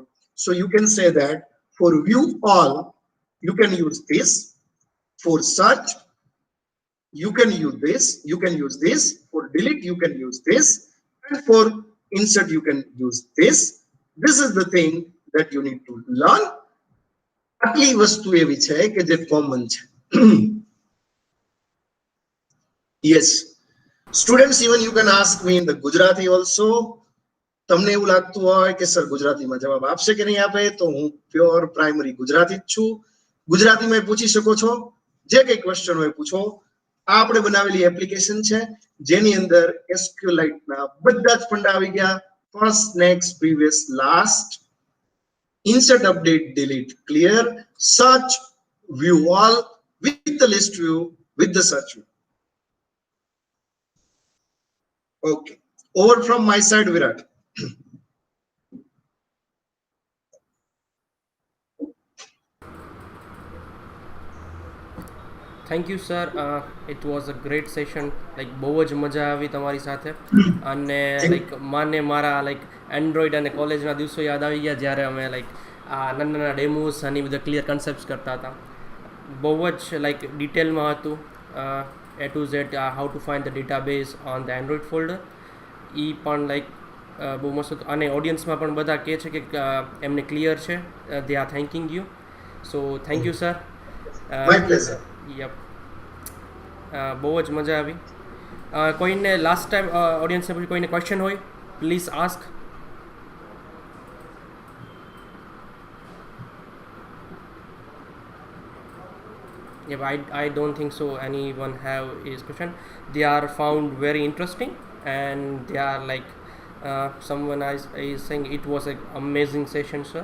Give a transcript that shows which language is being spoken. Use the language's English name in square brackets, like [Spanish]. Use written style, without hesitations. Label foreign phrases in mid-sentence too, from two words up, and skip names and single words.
[English] So you can say that for view all, you can use this. For search, you can use this. You can use this. For delete, you can use this. And for insert, you can use this. This is the thing that you need to learn. [Gujarati] આટલી વસ્તુ એવી છે કે જે કોમન છે. [English] Yes. Students, even you can ask me in the Gujarati also. [Gujarati] તમને એવું લાગતું હોય કે સર ગુજરાતીમાં જવાબ આપશે કે નહીં આપે, તો હું [English] pure primary [Gujarati] ગુજરાતી જ છું. ગુજરાતીમાં પૂછી શકો છો, જે કઈ ક્વેશ્ચન હોય પૂછો. આ આપણે બનાવેલી એપ્લિકેશન છે જેની અંદર SQLite ના બધા જ ફંડા આવી ગયા. [English] first, next, previous, last, insert, update, delete, clear, search, view all with the list view, with the search view. Okay, over from my side, Virat. thank you sir, it was a great session. [Gujarati] લાઈક બહુ જ મજા આવી તમારી સાથે, અને લાઈક મને મારા લાઈક એન્ડ્રોઈડ અને કોલેજના દિવસો યાદ આવી ગયા જ્યારે અમે લાઈક આ નાના નાના ડેમોસ અને બધા [English] clear concepts [Gujarati] કરતા હતા. બહુ જ લાઈક ડિટેલમાં હતું, [English] A to Z how to find the database on the Android folder. [Gujarati] એ પણ લાઈક બહુ મસ્ત હતું, અને ઓડિયન્સમાં પણ બધા કહે છે કે એમને ક્લિયર છે. [English] They are thanking you. So thank you sir. My pleasure. [Gujarati] યપ, બહુ જ મજા આવી. કોઈને [English] last time [Gujarati] ઓડિયન્સને પછી કોઈને ક્વેશ્ચન હોય, [English] please ask. Yep, I don't think so anyone have his question. They are found very interesting, and they are like someone is saying it was an amazing session, sir.